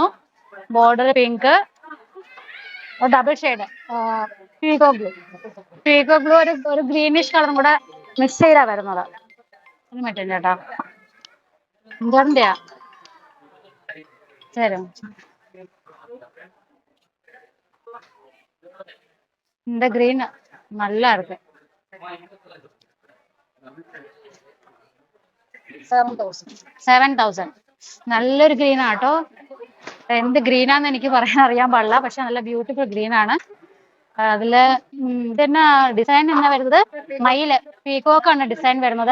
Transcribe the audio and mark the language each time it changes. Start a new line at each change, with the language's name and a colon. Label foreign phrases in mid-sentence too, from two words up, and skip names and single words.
Malayalam: ബോർഡർ പിങ്ക്.
English: double shade peacock blue
Malayalam: ഒരു ഗ്രീനിഷ് കളറും കൂടെ മിക്സ് ചെയ്താ വരുന്നത്. ഒരു മിനിറ്റ് ചേട്ടാ, എന്താ ശരി.
Tamil: இந்த கிரீன் நல்லா இருக்கு. 7,000.
Malayalam: നല്ലൊരു ഗ്രീൻ ആട്ടോ. എന്ത് ഗ്രീനാന്ന് എനിക്ക് പറയാൻ അറിയാൻ പാടില്ല, പക്ഷെ നല്ല
English: beautiful green
Malayalam: ആണ്. അതില് ഇതന്നെ ഡിസൈൻ എന്നാ വരുന്നത്, മയില് പീകോക്കാണ് ഡിസൈൻ വരുന്നത്.